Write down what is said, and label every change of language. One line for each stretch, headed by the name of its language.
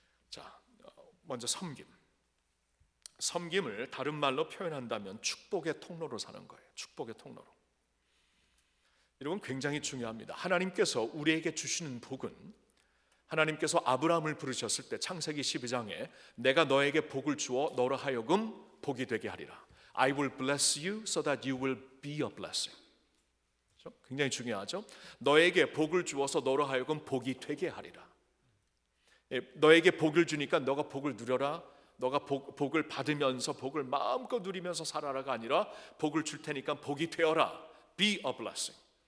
Korean: 자, 먼저 섬김. 섬김을 다른 말로 표현한다면 축복의 통로로 사는 거예요. 축복의 통로로. 이건 굉장히 중요합니다. 하나님께서 우리에게 주시는 복은, 하나님께서 아브라함을 부르셨을 때 창세기 12장에 내가 너에게 복을 주어 너로 하여금 복이 되게 하리라.
English: I will bless you so that you will be a blessing.
Korean: 굉장히 중요하죠. 너에게 복을 주어서 너로 하여금 복이 되게 하리라. 너에게 복을 주니까 너가 복을 누려라. 너가 복을 받으면서 복을 마음껏 누리면서 살아라가 아니라 복을 줄 테니까 복이 되어라.
English: Be a blessing.